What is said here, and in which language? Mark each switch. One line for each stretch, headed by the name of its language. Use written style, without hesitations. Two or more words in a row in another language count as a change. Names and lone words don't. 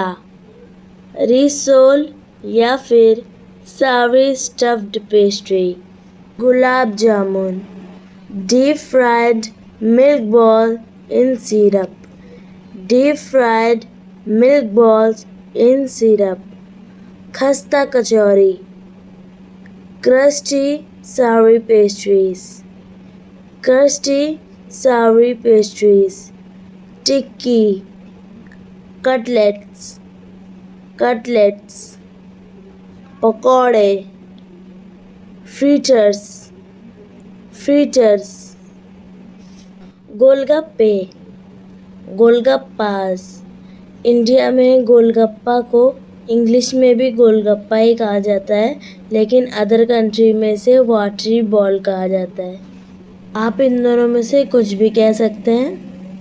English: rissole
Hindi: या फिर
English: savory stuffed pastry, gulab jamun, deep fried milk ball in syrup, deep fried milk balls in syrup,
Hindi: खस्ता कचौरी,
English: क्रस्टी savory pastries, crusty savory pastries, tikki, cutlets, cutlets, पकौड़े, fritters, fritters,
Hindi: गोलगप्पे, गोलगप्पास. इंडिया में गोलगप्पा को इंग्लिश में भी गोलगप्पा ही कहा जाता है, लेकिन
English: other country
Hindi: में से
English: watery ball
Hindi: कहा जाता है. आप इन दोनों में से कुछ भी कह सकते हैं.